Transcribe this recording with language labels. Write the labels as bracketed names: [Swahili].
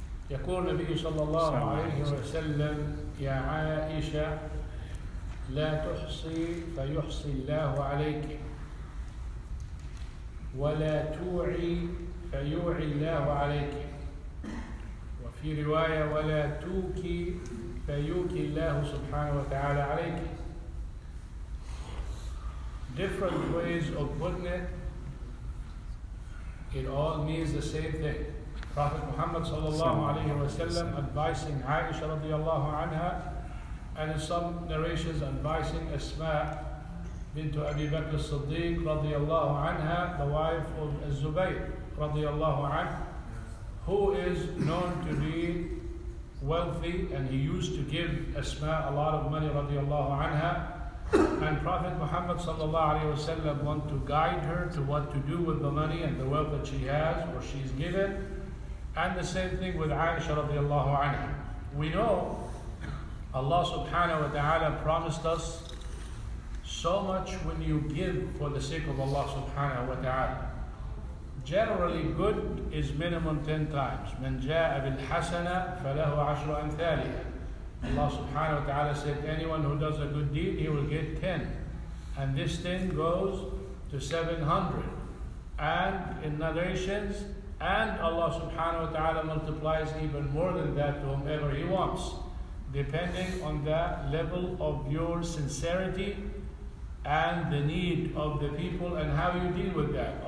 [Arabic] يقول النبي صلى الله عليه وسلم يا عائشة لا تحصي فيحصي الله عليك ولا توعي فيوعي الله عليك وفي رواية ولا توكي فيوكي الله سبحانه وتعالى عليك. [English] Different ways of putting it, it all means the same thing. Prophet Muhammad sallallahu alayhi wa sallam advising Aisha radiallahu anha, and in some narrations advising Asma bint Abi Bakr as-Siddiq radiallahu anha, the wife of Az-Zubayr radiallahu anha, who is known to be wealthy, and he used to give Asma a lot of money radiallahu anha. And Prophet Muhammad sallallahu alayhi wa sallam want to guide her to what to do with the money and the wealth that she has or she's given. And the same thing with Aisha radiallahu anha. We know Allah Subhanah wa ta'ala promised us so much when you give for the sake of Allah Subhanahu wa ta'ala. Generally, good is minimum 10 times. [Arabic] من جاء بالحسنة فله عشر أمثالها. [English] Allah Subhanahu wa ta'ala said, anyone who does a good deed, he will get 10. And this 10 goes to 700. And in narrations, and Allah Subhanahu wa ta'ala multiplies even more than that to whomever He wants, depending on the level of your sincerity and the need of the people and how you deal with that.